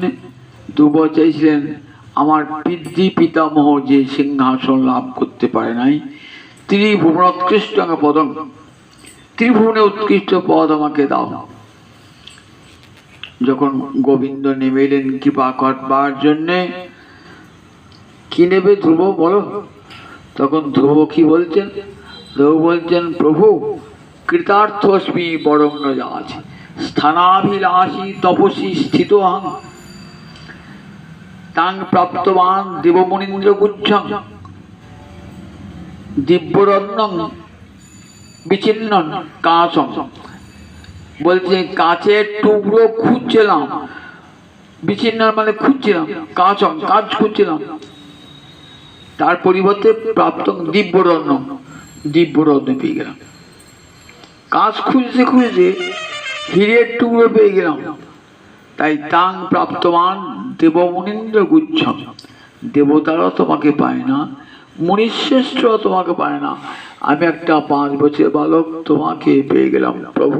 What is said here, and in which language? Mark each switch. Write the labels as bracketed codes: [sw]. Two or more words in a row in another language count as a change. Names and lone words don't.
[bn] ধ্রুব চাইছিলেন আমার পিতৃ পিতামহ যে সিংহাসন লাভ করতে পারে নাই, ত্রিভুবন উৎকৃষ্ট পদম, ত্রিভুবনে উৎকৃষ্ট পদ আমাকে দাও। যখন গোবিন্দ নেমে এলেন কৃপা করবার জন্যে, কি নেবে ধ্রুব বলো? তখন ধ্রুব কি বলছেন? ধ্রুব বলছেন, [sa] প্রভু কৃতার্থস্মি বরং ন যাচি, স্থানাভিলাষী তপসী স্থিত আহং, তাং প্রাপ্তবান দেবমুনীন্দ্র গুচ্ছং, দিব্যরত্নং বিচ্ছিন্নং কাঁচং। [bn] বলছে কাঁচের টুকরো খুঁজছিলাম, বিচ্ছিন্ন মানে খুঁজছিলাম, কাঁচং কাঁচ খুঁজছিলাম, তার পরিবর্তে প্রাপ্ত দিব্যরত্ন, দিব্যরত্ন পেয়ে গেলাম। কাঁচ খুঁজতে খুঁজতে হীরের টুকরো পেয়ে গেলাম, তাই [sa] তাং প্রাপ্তমান দেবমুনীন্দ্র গুচ্ছম, [bn] দেবতারাও তোমাকে পায় না, মুনিশ্রেষ্ঠরাও তোমাকে পায় না, আমি একটা 5 বছরের বালক তোমাকে পেয়ে গেলাম প্রভু।